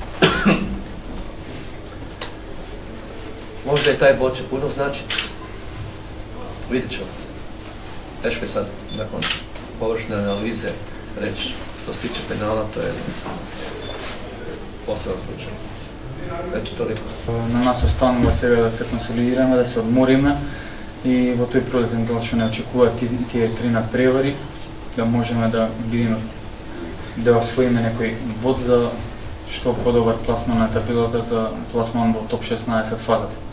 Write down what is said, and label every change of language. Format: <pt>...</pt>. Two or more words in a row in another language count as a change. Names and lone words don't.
<hr>Možda i taj bod će puno značiti. Vidjet ćemo. Teško je sad nakon površne analize reći što se tiče penala, to je poseban slučaj. Eto, toliko.</hr> <mk>На нас останува сега да се консолидираме, да се одмориме и во тој пролетен дел што не очекуваат тие три надпревари, да можеме да видиме да освоиме некој бод за што подобар пласман на табелата за пласман во топ 16 фазата.</mk>